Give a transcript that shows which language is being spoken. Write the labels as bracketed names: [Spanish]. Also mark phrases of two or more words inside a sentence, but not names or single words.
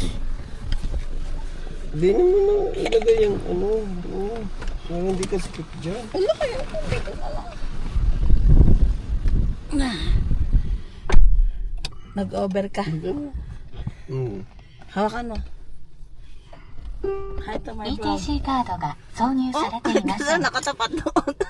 [Filipino] Hindi mo na ilagay yung ano. Oo. So, hindi ka sikip dyan. Ala kayo, dito na lang. Nag-over ka. Hawakan mo. [English] Hi to my vlog. [Japanese] ETC カードが挿入されていません。 [Filipino] Nakatapat doon.